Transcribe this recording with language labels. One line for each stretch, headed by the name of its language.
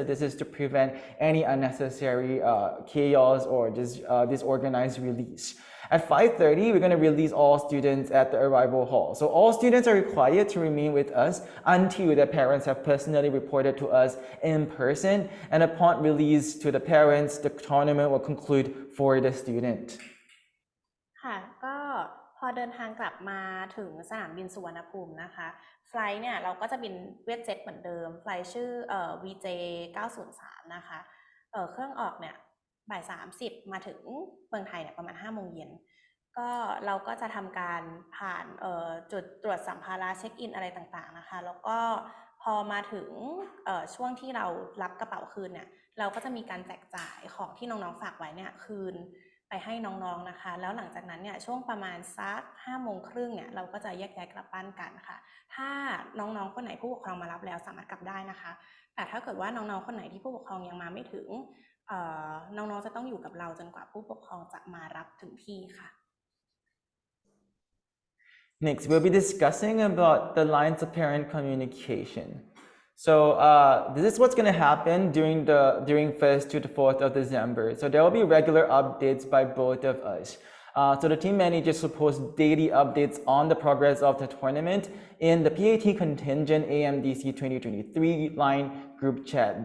English: So this is to prevent any unnecessary chaos or disorganized release. At 5:30, we're going to release all students at the arrival hall. So all students are required to remain with us until their parents have personally reported to us in person. And upon release to the parents, the tournament will conclude for the student.
Thai: ค่ะก็พอเดินทางกลับมาถึงสนามบินสุวรรณภูมินะคะไฟลท์เนี่ยเราก็จะบินเวียดเจ็ตเหมือนเดิมไฟลท์ชื่อVJ 903นะคะเครื่องออกเนี่ยบ่าย 30มาถึงเมืองไทยเนี่ยประมาณ 5 โมงเย็นก็เราก็จะทำการผ่านจุดตรวจสัมภาระเช็คอินอะไรต่างๆนะคะแล้วก็พอมาถึง ช่วงที่เรารับกระเป๋าคืนเนี่ยเราก็จะมีการแจกจ่ายของที่น้องๆฝากไว้เนี่ยคืนไปให้น้องๆนะคะแล้วหลังจากนั้นเนี่ยช่วงประมาณสัก 5 โมงครึ่งเนี่ยเราก็จะแยกย้ายกลับบ้านกันค่ะถ้าน้องๆคนไหนผู้ปกครองมารับแล้วสามารถกลับได้นะคะแต่ถ้าเกิดว่าน้องๆคนไหนที่ผู้ปกครองยังมาไม่ถึงน้องๆจะต้องอยู่กับเราจนกว่าผู้ปกครองจะมารับถึงที่ค่ะ
English: Next, we'll be discussing about the lines of parent communication. So this is what's going to happen during 1st to the 4th of December. So there will be regular updates by both of us. So the team managers will post daily updates on the progress of the tournament in the PAT contingent AMDC 2023 line group chat.